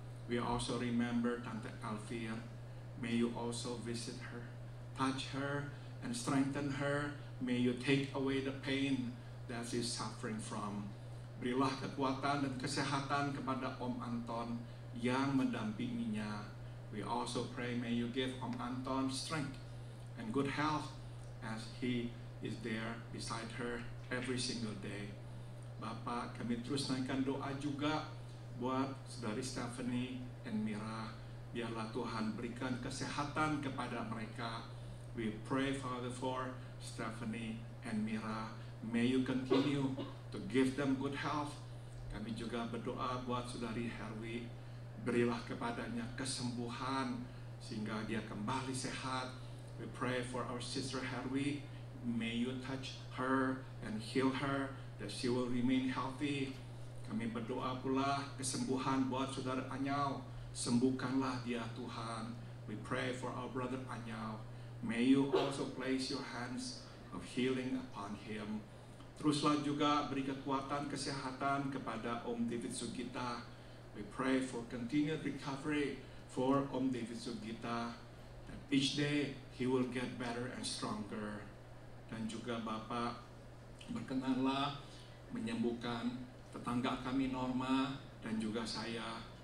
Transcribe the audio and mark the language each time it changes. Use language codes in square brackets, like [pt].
[en] We also remember Tante Elvir. May you also visit her, touch her, and strengthen her. May you take away the pain that she is suffering from. [id] Berilah kekuatan dan kesehatan kepada Om Anton yang mendampinginya. [en] We also pray, may you give Om Anton strength and good health as he is there beside her every single day. [id] Bapak, kami terus naikkan doa juga buat Saudari Stephanie and Mira. Biarlah Tuhan berikan kesehatan kepada mereka. [en] We pray, Father, for Stephanie and Mira. May you continue to give them good health. [id] Kami juga berdoa buat Saudari Herwi. Berilah kepadanya kesembuhan sehingga dia kembali sehat. [en] We pray for our sister Herwi. May you touch her and heal her, that she will remain healthy. [id] Kami berdoa pula kesembuhan buat Saudara Anyao. Sembuhkanlah dia, Tuhan. [en] We pray for our brother Anyao. May you also place your hands of healing upon him. [id] Teruslah juga beri kekuatan kesehatan kepada Om David Sugita. [en] We pray for continued recovery for Om David Sugita. That each day he will get better and stronger. [id] Dan juga Bapak, berkenanlah menyembuhkan tetangga kami Norma dan juga saya.